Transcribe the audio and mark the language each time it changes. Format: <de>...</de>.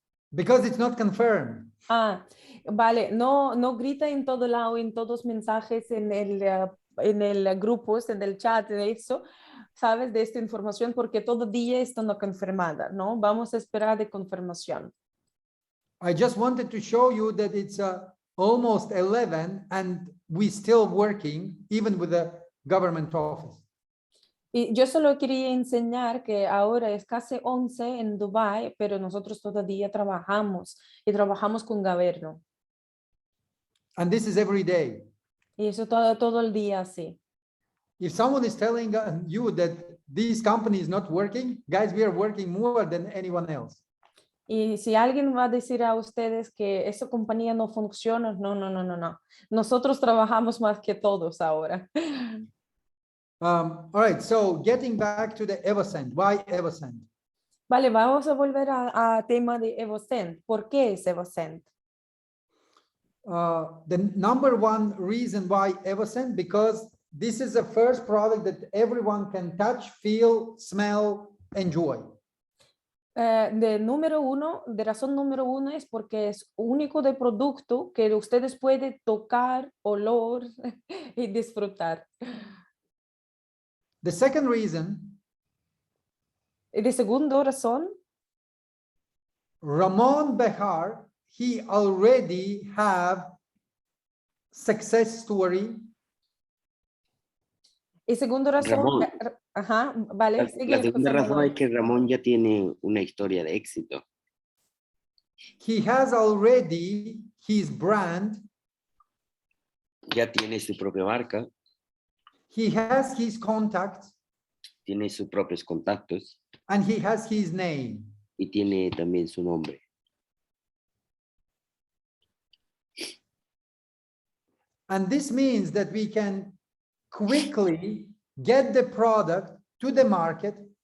<en>Because it's not confirmed.</en> <es>Vale, no grita en todo lado, en todos los mensajes, en el grupos, en el chat, de eso, ¿sabes? De esta información, porque todo día está no confirmada, ¿no? Vamos a esperar de confirmación.</es> <en>I just wanted to show you that it's almost 11 and we still working even with the government office.</en> <es>Y yo solo quería enseñar que ahora es casi 11 en Dubái, pero nosotros todavía trabajamos y trabajamos con gobierno.</es> <en>And this is every day.</en> <es>Y eso todo el día así.</es> <en>If someone is telling you that this company is not working, guys, we are working more than anyone else.</en> <es>Y si alguien va a decir a ustedes que esa compañía no funciona, no. Nosotros trabajamos más que todos ahora.</es> <en>All right, so getting back to the EVOCENT. Why EVOCENT?</en> <es>Vale, vamos a volver a tema de EVOCENT. ¿Por qué es EVOCENT?</es> <en>The number one reason why EVOCENT, because this is the first product that everyone can touch, feel, smell, enjoy.</en> <es>De razón número uno es porque es único de producto que ustedes pueden tocar, olor y disfrutar.</es> <en>The second reason,</en> <es>Y de segunda razón, Ramon Behar, he already have success story. Y segunda razón, Ramón. ajá, vale, La sigue segunda José razón Manuel. es que Ramón ya tiene una historia de éxito.</es> <en>He has already his brand.</en> <es>Ya tiene su propia marca,</es> <en>He has his contacts,</en> <es>tiene sus propios contactos</es> <en>and he has his name.</en> <es>y tiene también su nombre.</es> <en>And this means that we can quickly get the product to the market</en>